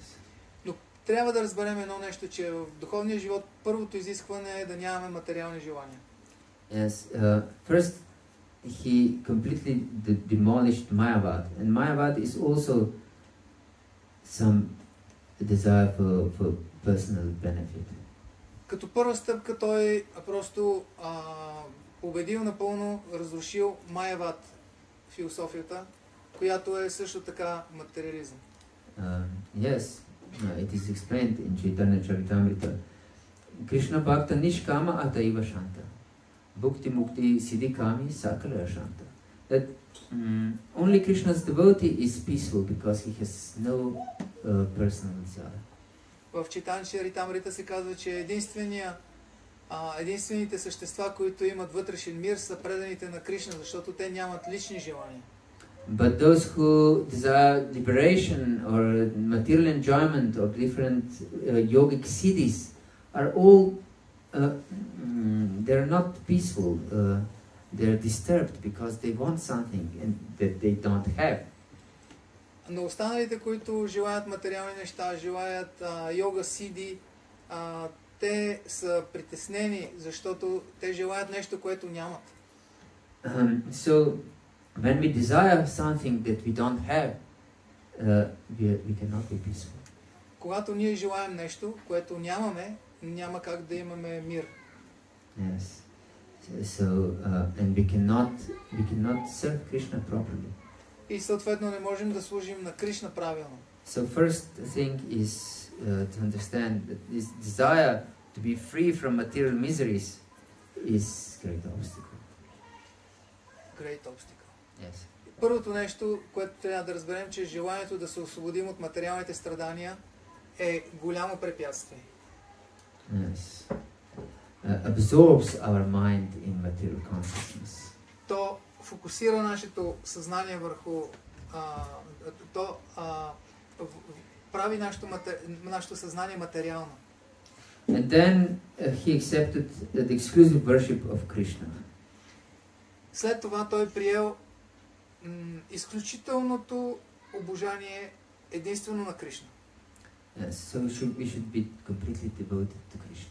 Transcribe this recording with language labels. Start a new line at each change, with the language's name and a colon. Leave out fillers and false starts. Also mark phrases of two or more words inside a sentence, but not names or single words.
Bulgarian: Но трябва да разберем едно нещо, че в духовния живот първото изискване е да нямаме материални желания.
English: Yes, first he completely demolished Mayavad, and Mayavad is also some desire for personal benefit.
Bulgarian: Като първа стъпка той просто победил напълно, разрушил Майявад философията, която е също така материализъм.
English: Yes, it is explained in Chaitanya Charitamrita.
Bangla: কৃষ্ণ ভক্ত নিষ্কাম অতএব শান্ত. ভুক্তি মুক্তি সিদ্ধিকামী সকল শান্ত.
English: That only Krishna's devotee is peaceful because he has no personal desire.
Bulgarian: В Чайтанья Чаритамрита се казва, че единствените същества, които имат вътрешен мир, са преданите на Кришна, защото те нямат лични желания.
English: But those who desire liberation or material enjoyment of different yogic siddhis are all, they're not peaceful. They're disturbed because they want something and that they don't have.
Bulgarian: Но останалите, които желаят материални неща, желаят йога сиди, те са притеснени, защото те желаят нещо, което нямат.
English: So when we desire something that we don't have, we cannot be peaceful.
Bulgarian: Когато ние желаем нещо, което нямаме, няма как да имаме мир.
English: Yes. So and we cannot serve Krishna properly. И съответно не можем да служим на Кришна правилно. So first thing is to understand that this desire to be free from material miseries is great obstacle. Great obstacle. Yes.
Bulgarian: Първото нещо, което трябва да разберем, че желанието да се освободим от материалните страдания е голямо препятствие.
English: Yes. Absorbs our mind in material consciousness.
Bulgarian: То фокусира нашето съзнание върху... прави нашето съзнание материално.
English: And then he accepted the exclusive worship of Krishna.
Bulgarian: След това той приел изключителното обожание единствено на Кришна.
English: Yes, so we should be completely devoted to Krishna.